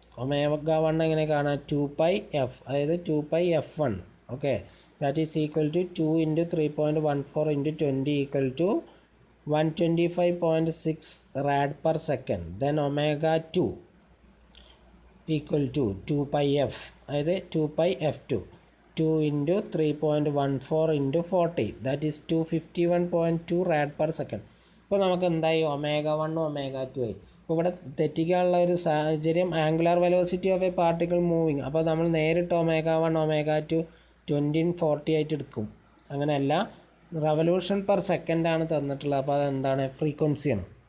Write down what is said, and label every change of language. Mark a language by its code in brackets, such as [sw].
[ml] ω1 എങ്ങനെ കാണാം? 2πf, അതായത് 2πf1. [en] Okay, that is equal to 2 × 3.14 × 20 equal to 125.6 rad per second. Then ω2 equal to 2πf, [ml] അതായത് [en] 2πf2. 2 × 3.14 × 40, that is 251.2 rad per second. [ml] ഇപ്പോൾ നമുക്ക് എന്തായി? ω1 ω2 ആയി. അപ്പോൾ ഇവിടെ തെറ്റിക്കാനുള്ള ഒരു സാഹചര്യം [en] Angular velocity of a particle moving. [ml] അപ്പോൾ നമ്മൾ നേരിട്ട് ω1 ω2 20 40 ആയിട്ട് എടുക്കും. അങ്ങനെയല്ല, റവല്യൂഷൻ പെർ സെക്കൻഡാണ് തന്നിട്ടുള്ളത്. അപ്പോൾ അതെന്താണ്? ഫ്രീക്വൻസിയാണ്.